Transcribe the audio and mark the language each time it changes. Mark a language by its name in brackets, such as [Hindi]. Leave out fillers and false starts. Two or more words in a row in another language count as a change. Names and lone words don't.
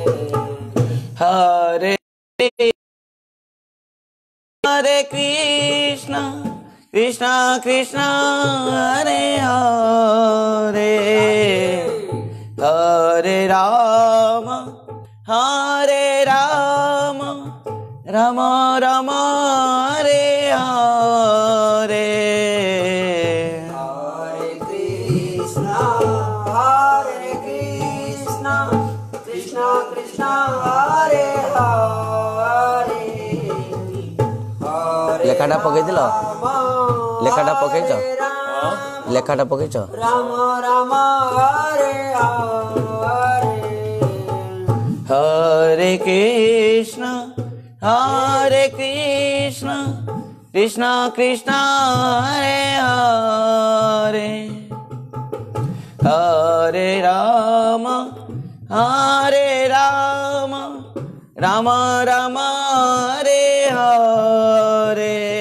[Sanskrit] हरे हरे कृष्ण कृष्ण कृष्ण हरे हरे हरे राम राम राम हरे हरे हरे कृष्ण कृष्ण कृष्ण हरे हरे [Odia] ଲେଖାଟା ପକେଇଥିଲ ଲେଖାଟା ପକେଇଛ ଲେଖାଟା ପକେଇଛ [Sanskrit] राम राम हरे हरे हरे कृष्ण कृष्ण कृष्ण हरे हरे हरे राम राम राम हरे हरे